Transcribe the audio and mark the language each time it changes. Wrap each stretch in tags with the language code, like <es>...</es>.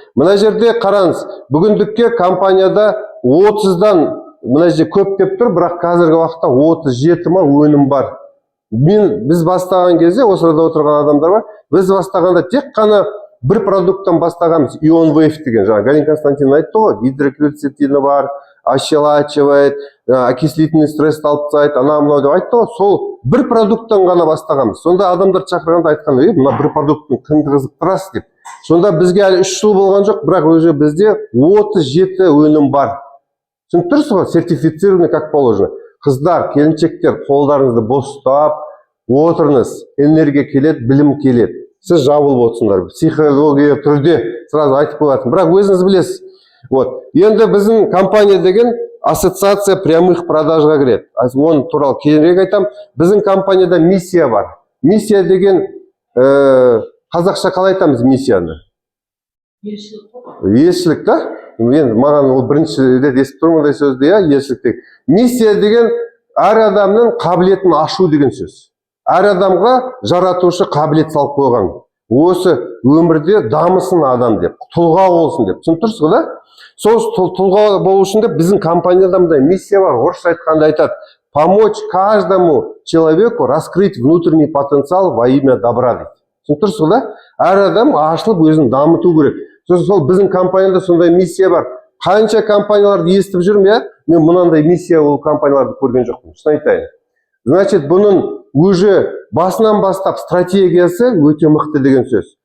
<kk>Мына жерде қараңыз, бүгіндікке компанияда 30-дан мына жерде көп деп тұр, бірақ қазіргі уақытта 37 ма өнім бар. Біз бастаған кезде, осы арада отырған адамдар бар, біз бастағанда тек қана бір продукттан бастағанбыз, Ion Wave деген, жаңа Галин Константин айтты ғой, гидрокверцетині бар,</kk> <ru>ощелачивает, окислительный стресс</ru> <kk>алып тастайды, ана мынау деп айтты ғой. Сол бір продукттан ғана бастағанбыз. Сонда адамдар шақырғанда айтқан, мына бір продукттың кімді қызықтырасыз деп. Сонда бізге әлі 3 жыл болған жоқ, бірақ уже бізде 37 өнім бар. Түсініп тұрсыз ғой,</kk> <ru>сертифицированный как положено.</ru> <kk>Қыздар, келіншектер, қолдарыңызды бос ұстап отырыңыз. Энергия келеді, білім келеді. Сіз жабылып отырсыңдар. Психология түрде сразу айтып қоятын. Бірақ өзіңіз білесіз. Вот. Енді біздің компания деген</kk> <ru>ассоциация прямых</ru> <kk>продажға кіреді. Оны туралы кейінірек айтам. Біздің компанияда миссия бар. Миссия деген қазақша қалай айтамыз миссияны? Елшілік, да? Мен маған ол бірінші рет естіп тұрмын ондай сөзді, елшілік. Миссия деген әр адамның қабілетін ашу деген сөз. Әр адамға жаратушы қабілет салып қойған. Осы өмірде дамысын адам деп, тұлға болсын деп. Түсініп тұрсыз ғой, да? Сол тұлға болу үшін деп біздің компанияда мындай миссия бар. Орысша айтқанда айтады:</kk> <ru>помочь каждому человеку раскрыть внутренний потенциал во имя добра</ru> <kk>дейді. Түсініп тұрсыз ғой, да? Әр адам ашылып өзін дамыту керек. Сол біздің компанияда сондай миссия бар. Қанша компанияларды естіп жүрмін, мен мынандай миссия ол компанияларды көрген жоқпын. Шын айтайын. Значит, бұның уже басынан бастап стратегиясы өте мықты деген сөз.</kk>